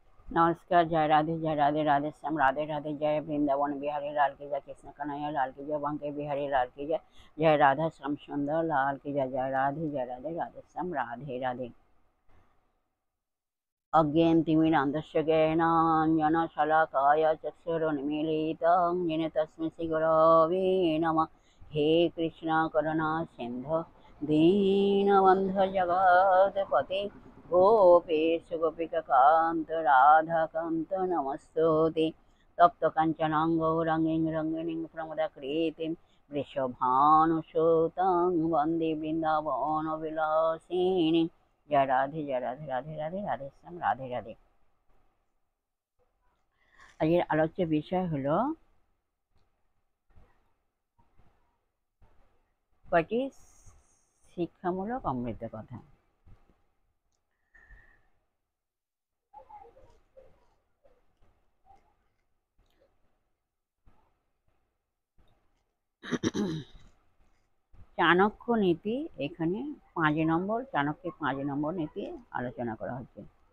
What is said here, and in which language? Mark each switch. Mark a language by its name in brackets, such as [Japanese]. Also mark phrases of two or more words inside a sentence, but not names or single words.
[Hindi] नमस्कार। जय राधे राधे श्याम राधे राधे। जय वृंदावन बिहारी लाल की जय, कृष्ण कन्हैया लाल की जय, बांके बिहारी लाल की जय, जय राधा श्याम सुंदर लाल की जय। जय राधे राधे श्याम राधे राधे। [Sanskrit] अज्ञानतिमिरान्धस्य ज्ञानाञ्जनशलाकाय चक्षुरुन्मीलितं येन तस्मै श्रीगुरवे नमः। हे कृष्ण करुणा सिन्धु दीनबन्धु जगत्पते गोपेश गोपिकान्त राधाकान्त नमस्तुते। तप्तकाञ्चनां गौराङ्गीं रङ्गिणीं प्रमदाकृतिं वृषभानुसुतां वन्दे बृन्दावनविलासिनीं। [Hindi] जय राधे राधे राधे श्याम राधे राधे। [Bangla] আজকের আলোচ্য বিষয় হলো কয়টি শিক্ষামূলক অমৃত কথা। চাণক্য নীতি, এখানে 5 নম্বর চাণক্যের 5 নম্বর নীতি আলোচনা করা হচ্ছে।